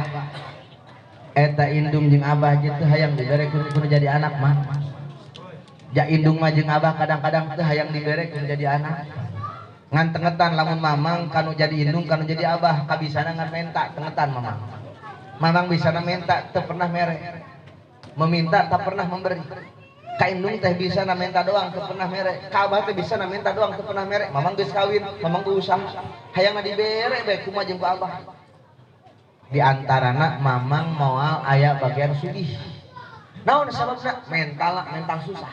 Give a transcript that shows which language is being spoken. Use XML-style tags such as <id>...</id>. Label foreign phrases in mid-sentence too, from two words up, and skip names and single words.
<su>Eta indung jeung abah teu hayang diberekeun kudu jadi anak mah. Ja indung mah jeung abah kadang-kadang teu hayang diberekeun jadi anak. Ngan tengetan lamun mamang kanu jadi indung kanu jadi abah kabisana ngan menta tengetan mamang. Mamang bisana menta teu pernah mere.</su> <id>Meminta tak pernah memberi.</id> <su>Ka indung teh bisana menta doang teu pernah mere. Ka abah teh bisana menta doang teu pernah mere. Mamang geus kawin, mamang geus usaha. Hayangna dibere bae kumaha jeung ku abah. Di antarana mamang moal aya bagian sugih. Naon sababna? Mental susah.</su>